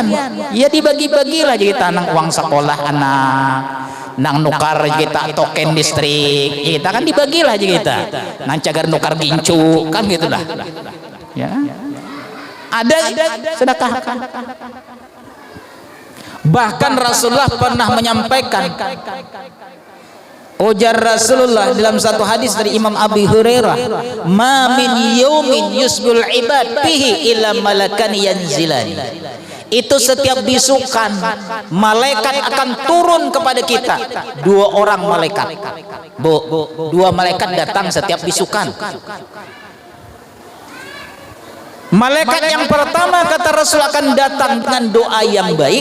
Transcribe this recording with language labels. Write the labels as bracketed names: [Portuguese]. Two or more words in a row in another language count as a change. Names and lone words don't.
[Banjar] Ya dibagi-bagi lah kita nang uang sekolah anak, nang nukar kita token listrik, kita kan dibagilah aja kita. Nang cagar nukar gincu kan gitu dah. [Indonesian] Ya. Ada sedekah. Bahkan Rasulullah pernah menyampaikan, ujar Rasulullah dalam satu hadis dari Imam Abi Hurairah, [Arabic] ما من يوم يصبح العباد فيه إلا ملكان ينزلان. [Indonesian] Itu setiap bisukan malaikat akan turun kepada kita. Dua orang malaikat, dua malaikat datang setiap bisukan. Malaikat yang pertama kata Rasul akan datang dengan doa yang baik.